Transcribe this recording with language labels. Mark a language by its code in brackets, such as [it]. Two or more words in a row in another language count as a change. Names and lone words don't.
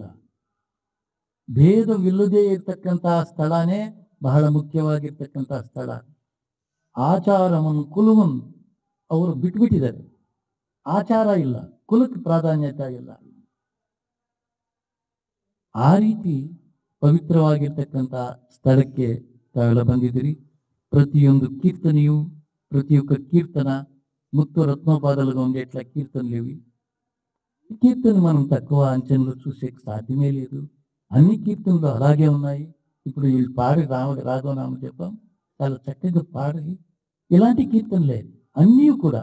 [kn] ಭೇದವಿಲ್ಲದೆ ಇರ್ತಕ್ಕಂತಹ ಸ್ಥಳನೇ ಬಹಳ ಮುಖ್ಯವಾಗಿರ್ತಕ್ಕಂತಹ ಸ್ಥಳ. ಆಚಾರವನ್ನು ಕುಲವನ್ನು ಅವರು ಬಿಟ್ಬಿಟ್ಟಿದ್ದಾರೆ. ಆಚಾರ ಇಲ್ಲ, ಕುಲಕ್ಕೆ ಪ್ರಾಧಾನ್ಯತೆ ಇಲ್ಲ. ಆ ರೀತಿ ಪವಿತ್ರವಾಗಿರ್ತಕ್ಕಂಥ ಸ್ಥಳಕ್ಕೆ ತಾವೆಲ್ಲ ಬಂದಿದ್ದೀರಿ. [te] ప్రతియొందు కీర్తనయు ప్రతి ఒక్క కీర్తన ముక్త రత్నోపాదాలుగా ఉండేట్లా కీర్తనలు ఇవి. కీర్తన మనం తక్కువ అంచనలో చూసే సాధ్యమే లేదు. అన్ని కీర్తనలు అలాగే ఉన్నాయి. ఇప్పుడు వీళ్ళు పాడి రాఘవనామ చెప్పాం, చాలా చక్కగా పాడి ఇలాంటి కీర్తనలే అన్నీ కూడా.